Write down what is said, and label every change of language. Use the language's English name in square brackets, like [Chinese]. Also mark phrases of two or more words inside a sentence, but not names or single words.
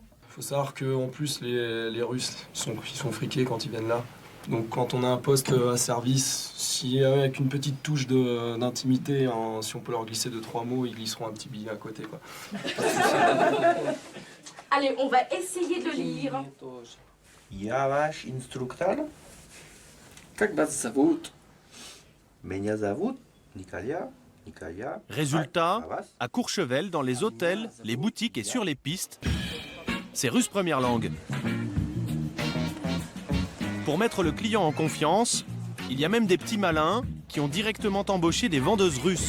[French] Il faut savoir qu'en plus les Russes ils sont friqués quand ils viennent là. Donc quand on a un poste à service, si avec une petite touche d'intimité, si on peut leur glisser 2-3 mots, ils glisseront un petit billet à côté, quoi. Allez, on va essayer de lire. [Russian] Я ваш инструктор. Как вас зовут? Меня зовут Николя. [French] Résultat, à Courchevel, dans les hôtels, les boutiques et sur les pistes, c'est russe première langue. Pour mettre le client en confiance, il y a même des petits malins qui ont directement embauché des vendeuses russes.